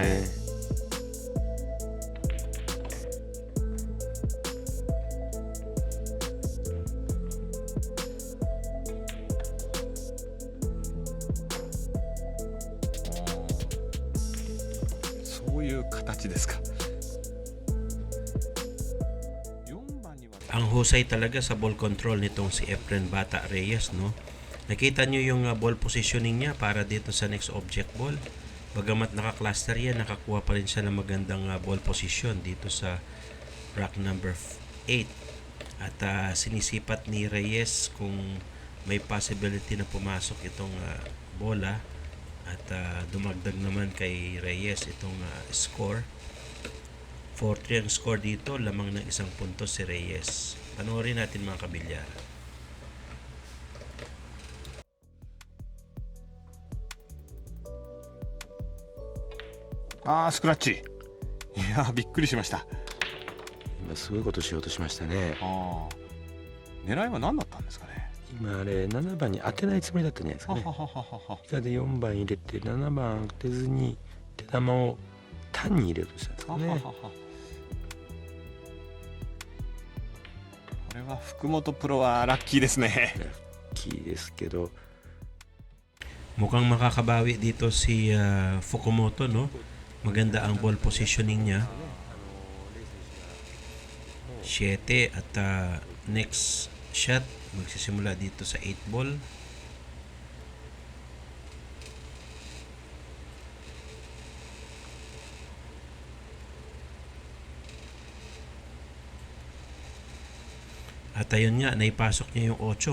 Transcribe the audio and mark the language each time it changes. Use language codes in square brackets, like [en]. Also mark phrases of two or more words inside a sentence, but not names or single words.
[ja] はい。そういう形ですか。 [tl] Ang husay talaga sa [en] ball control [tl] nitong si Efren Bata Reyes, no? Nakita nyo yung [en] ball positioning [tl] niya para dito sa [en] next object ball. [tl] Bagamat naka-cluster yan, nakakuha pa rin siya ng magandang [en] ball position [tl] dito sa [en] rack number 8. [tl] At sinisipat ni Reyes kung may possibility na pumasok itong bola. At dumagdag naman kay Reyes itong score. 4-3 ang score dito, lamang ng isang puntos si Reyes. Panoorin natin mga kabilyar. [ja] スクラッチ。いやびっくりしました。今すごいことしようとしましたね。狙いは何だったんですかね。今あれ7番に当てないつもりだったんじゃないですかね。以下で4番入れて7番当てずに手玉を単に入れようとしたんですかね。これは福本プロはラッキーですね。ラッキーですけど。 [tl] Mukhang makakabawi dito si Fukumoto, no? Maganda ang [en] ball positioning [tl] niya. 7 at [en] next shot [tl] magsisimula dito sa 8 ball. At ayun nga, naipasok niya yung 8.